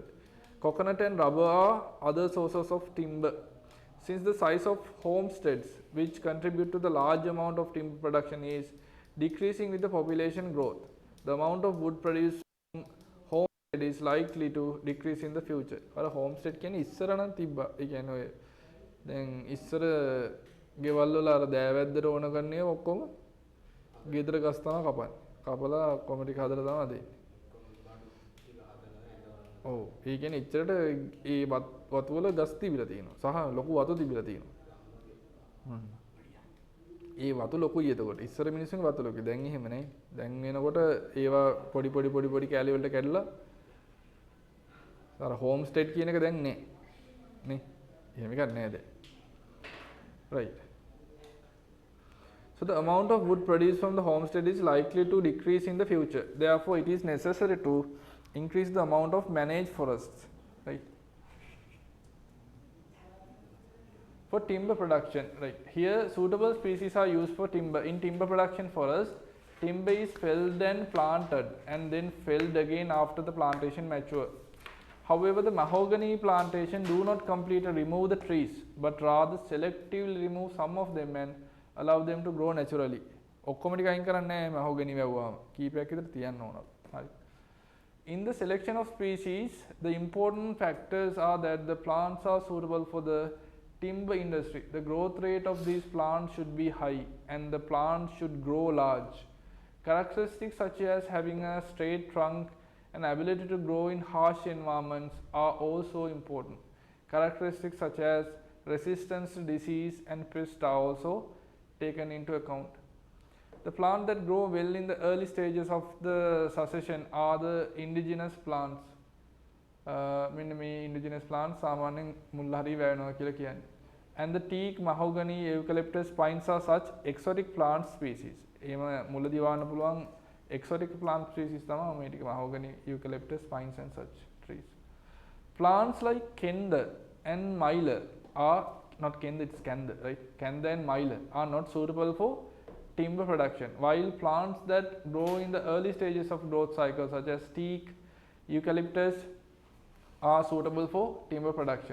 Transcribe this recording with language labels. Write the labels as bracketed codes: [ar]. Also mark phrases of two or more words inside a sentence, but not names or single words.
[en] Coconut and rubber are other sources of timber. Since the size of homesteads, which contribute to the large amount of timber production, is decreasing with the population growth, the amount of wood produced from homestead is likely to decrease in the future. [si] අර homestead කියන්නේ ඉස්සර නම් තිබ්බා. ඒ කියන්නේ ඔය දැන් ඉස්සර ගෙවල් වල අර දෑවැද්දට ඕන කරන්නේ ඔක්කොම ගෙදර ගස් තමයි කපන්නේ. කපලා ඔක්කොම ටික හදලා තමයි දෙන්නේ. ඔව්. ඒ කියන්නේ ඉච්චරට ඒ වතු වල ගස් තිබිලා තියෙනවා. සහ ලොකු වතු තිබිලා තියෙනවා. ඒ වතු ලොකුයි එතකොට. ඉස්සර මිනිස්සුන්ගේ වතු ලොකුයි. දැන් එහෙම නේ. දැන් වෙනකොට ඒවා පොඩි පොඩි පොඩි පොඩි කැලි වලට කැඩලා අර [en] home state [si] කියන එක දැන් නෑ. නේ. එහෙම එකක් නෑ දැන්. [en] Right. So the amount of wood produced from the homestead is likely to decrease in the future. Therefore, it is necessary to increase the amount of managed forests. Right. For timber production, right. Here, suitable species are used for timber. In timber production forest, timber is felled and planted and then felled again after the plantation mature. However, the mahogany plantation do not completely remove the trees, but rather selectively remove some of them and allow them to grow naturally. [si] ඔක්කොම ටික අයින් කරන්නේ නැහැ mahogany වැව්වාම. කීපයක් විතර තියන්න ඕන. හරි. [en] In the selection of species, the important factors are that the plants are suitable for the timber industry. The growth rate of these plants should be high and the plants should grow large. Characteristics such as having a straight trunk and ability to grow in harsh environments are also important. Characteristics such as resistance to disease and pest are also taken into account. The plants that grow well in the early stages of the succession are the indigenous plants. [si] මෙන්න මේ [en] indigenous plants [si] සාමාන්‍යයෙන් මුල් හරි වැවෙනවා කියලා කියන්නේ. [en] And the teak, mahogany, eucalyptus, pines are such exotic plant species. [si] එහෙම මුලදී වවන්න පුළුවන් [en] exotic plant species [si] තමයි මේ ටික [en] mahogany, eucalyptus, pines and such trees. Plants like kenda and myler are not kenda, it's kanda, right? Kanda and myler are not suitable for timber production, while plants that grow in the early stages of growth cycle such as teak, eucalyptus are suitable for timber production.